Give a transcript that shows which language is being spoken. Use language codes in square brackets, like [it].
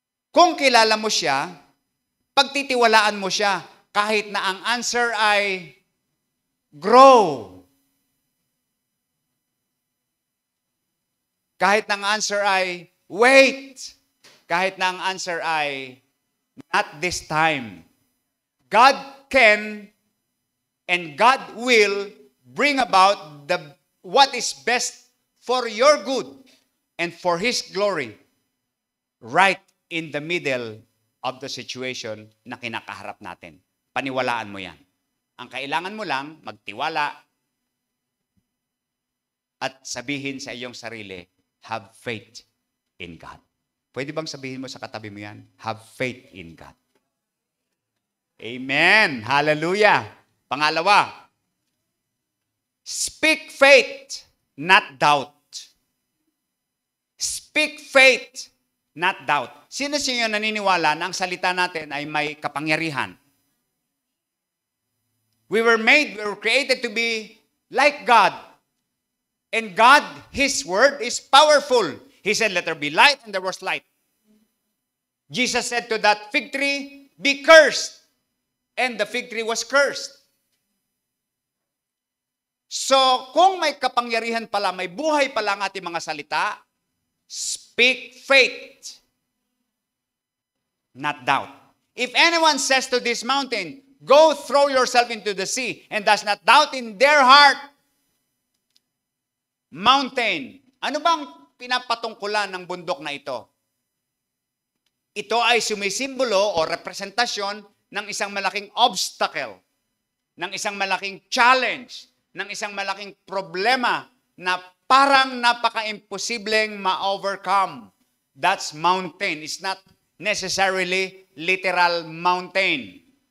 [tl] Kung kilala mo siya, pagtitiwalaan mo siya, kahit na ang answer ay grow. Kahit na ang answer ay wait. Kahit na ang answer ay [en] not this time. God can and God will bring about what is best for your good and for His glory right in the middle of the situation [tl] na kinakaharap natin. Paniwalaan mo yan. Ang kailangan mo lang, magtiwala at sabihin sa iyong sarili, [en] have faith in God. [tl] Pwede bang sabihin mo sa katabi mo yan? [en] Have faith in God. [tl] Amen. Hallelujah. [en] Pangalawa, speak faith, not doubt. Speak faith, not doubt. [tl] Sino sa inyo naniniwala na ang salita natin ay may kapangyarihan? [en] We were created to be like God. And God, His word is powerful. He said, let there be light, and there was light. Jesus said to that fig tree, be cursed. And the fig tree was cursed. [tl] So, kung may kapangyarihan pala, may buhay pala ang ating mga salita, [en] speak faith, not doubt. If anyone says to this mountain, go throw yourself into the sea, and does not doubt in their heart, mountain. [tl] Ano bang pinapatungkulan ng bundok na ito? Ito ay sumisimbolo o representasyon ng isang malaking obstacle, ng isang malaking challenge, ng isang malaking problema na parang napaka-imposibleng ma-overcome. [en] That's mountain. It's not necessarily literal mountain.